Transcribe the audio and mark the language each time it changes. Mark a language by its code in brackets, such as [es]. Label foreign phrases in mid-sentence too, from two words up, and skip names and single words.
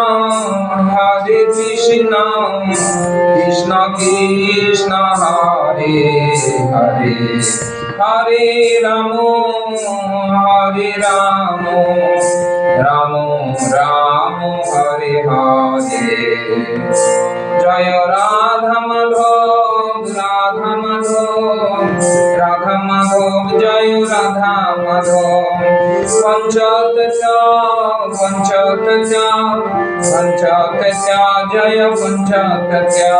[sa] কৃষ্ণ কৃষ্ণ হরে হরে, হরে রাম রাম রাম হরে হরে, [bn] জয় রাধা মাধব জয় রাধা মাধব, পঞ্চতত্ত্ব জয় পঞ্চতত্ত্ব,